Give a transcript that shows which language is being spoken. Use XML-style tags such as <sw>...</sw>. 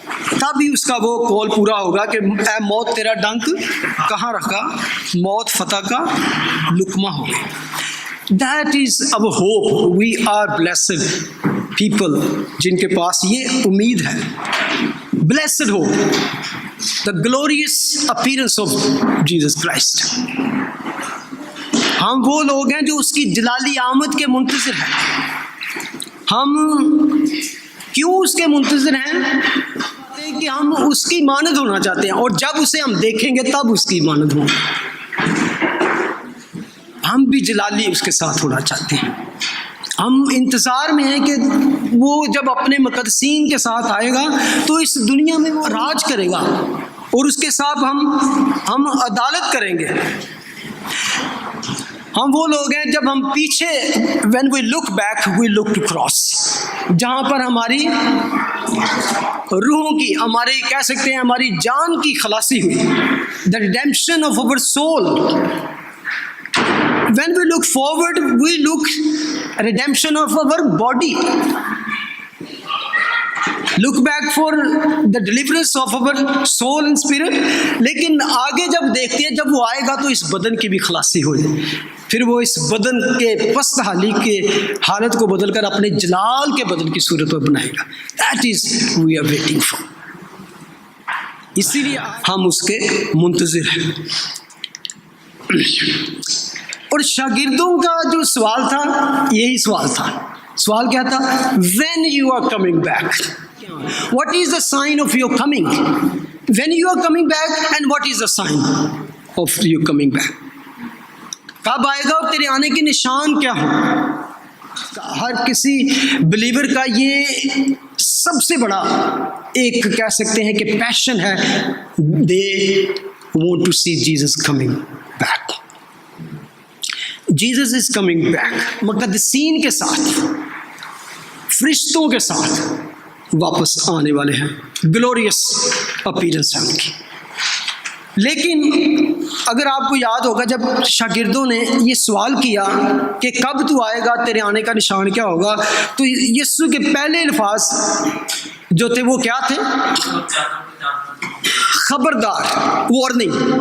<ur>تبھی اس کا وہ قول پورا ہوگا کہ اے موت تیرا ڈنک کہاں رکھا، موت فتح کا لقمہ ہو گیا.</ur> <en>That is our hope. We are blessed people</en> <ur>جن کے پاس یہ امید ہے.</ur> <en>Blessed hope, the glorious appearance of Jesus Christ.</en> <ur>ہم وہ لوگ ہیں جو اس کی جلالی آمد کے منتظر ہیں. ہم کیوں اس کے منتظر ہیں؟ کہ ہم اس کی مانند ہونا چاہتے ہیں، اور جب اسے ہم دیکھیں گے تب اس کی مانند ہوں. ہم بھی جلالی اس کے ساتھ ہونا چاہتے ہیں. ہم انتظار میں ہیں کہ وہ جب اپنے مقدسین کے ساتھ آئے گا تو اس دنیا میں وہ راج کرے گا، اور اس کے ساتھ ہم عدالت کریں گے. ہم وہ لوگ ہیں جب ہم پیچھے</ur> <en>when we look back we look to cross،</en> <ur>جہاں پر ہماری روحوں کی، ہمارے کہہ سکتے ہیں ہماری جان کی خلاصی ہوئی.</ur> <en>the redemption of our soul. When we look forward, we look redemption of our body. Look back for the deliverance of our soul and spirit.</en> <ur>لیکن آگے جب دیکھتے ہیں، جب وہ آئے گا تو اس بدن کی بھی خلاصی ہو جائے. پھر وہ اس بدن کے پست حالی کے حالت کو بدل کر اپنے جلال کے بدن کی صورت پر بنائے گا.</ur> <en>That is we are waiting for.</en> <ur>اسی لیے ہم اس کے منتظر ہیں. اور شاگردوں کا جو سوال تھا، یہی سوال تھا. سوال کیا تھا؟</ur> <en>when you are coming back, what is the sign of your coming? when you are coming back and what is the sign of your coming back?</en> <ur>کب آئے گا اور تیرے آنے کے نشان کیا ہوں؟ ہر کسی بلیور کا یہ سب سے بڑا ایک کہہ سکتے ہیں کہ پیشن ہے.</ur> <en>they want to see Jesus coming back. Jesus is coming back.</en> <ur>مقدسین کے ساتھ، فرشتوں کے ساتھ واپس آنے والے ہیں. گلوریس اپیرنس ہے ان کی. لیکن اگر آپ کو یاد ہوگا، جب شاگردوں نے یہ سوال کیا کہ کب تو آئے گا، تیرے آنے کا نشان کیا ہوگا، تو یسوع کے پہلے الفاظ جو تھے وہ کیا تھے؟ خبردار، وارننگ.</ur>